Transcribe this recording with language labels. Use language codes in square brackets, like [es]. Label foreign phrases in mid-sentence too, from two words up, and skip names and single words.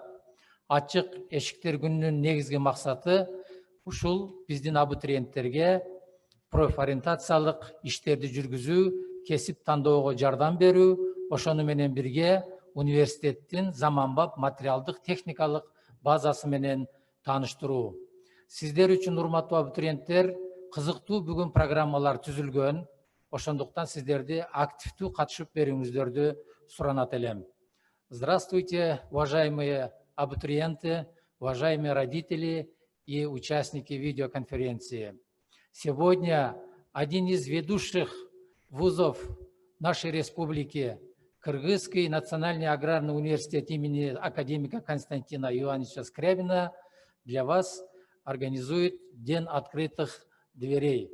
[ky] Ачык эшиктер күнүнүн негизги максаты ушул биздин абитуриенттерге профориентациялык иштерди жүргүзүү, кесип тандоого жардам берүү, ошону менен бирге университеттин заманбап материалдык техникалык базасы менен тааныштыруу. Сиздер үчүн урматтуу абитуриенттер, кызыктуу бүгүн программалар түзүлгөн. Ошондуктан сиздерди активдүү катышып берүүңүздөрдү суранат элем. [ru] Здравствуйте, уважаемые абитуриенты, уважаемые родители и участники видеоконференции. Сегодня один из ведущих вузов нашей республики, Кыргызский национальный аграрный университет имени академика Константина Ивановича Скрябина, для вас организует День открытых дверей.